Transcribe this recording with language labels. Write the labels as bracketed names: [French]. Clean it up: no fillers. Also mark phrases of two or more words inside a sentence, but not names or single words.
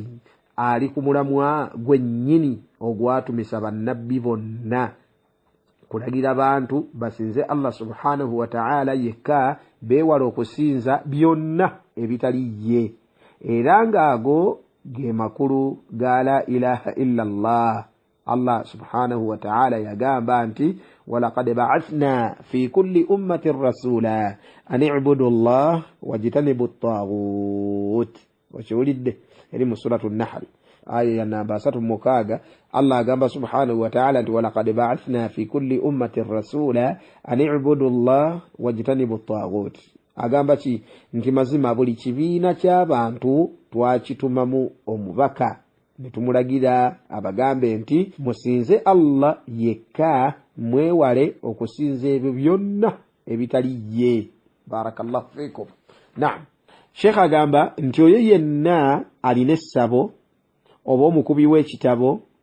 [Ganda] ali ku mulamwa gwennyini ogwatumisa bannabbi bonna kulagira bantu basinze Allah [Arabic] سبحانه وتعالى [Ganda] yekka beewala okusinza byonna ebitali ye era ng'ago ge makulu ga [Arabic] لا إله إلا الله [Ganda] Allah [Arabic] سبحانه وتعالى [Ganda] yagamba nti [Arabic] ولقد بعثنا في كل أمة رسولا أن اعبدوا الله واجتنبوا [Ganda] at-taghut wakiwulidde eri mu suratu Nahl aya ya namba 36 Allah agamba [Arabic] سبحانه وتعالى [Ganda] nti [Arabic] ولقد بعثنا في كل أمة رسولا أن اعبدوا الله واجتنبوا الطاغوت [Ganda] agamba ki nti mazima buli kibiina ky'abantu twakitumamu omubaka netumulagira abagambe nti musinze Allah yekka mwewale okusinza ebyo byonna ebitali ye [Arabic] بارك الله فيكم نعم [Ganda] Sheikh agamba nti oyo yenna alina essabo oba omukubi w'ekitabo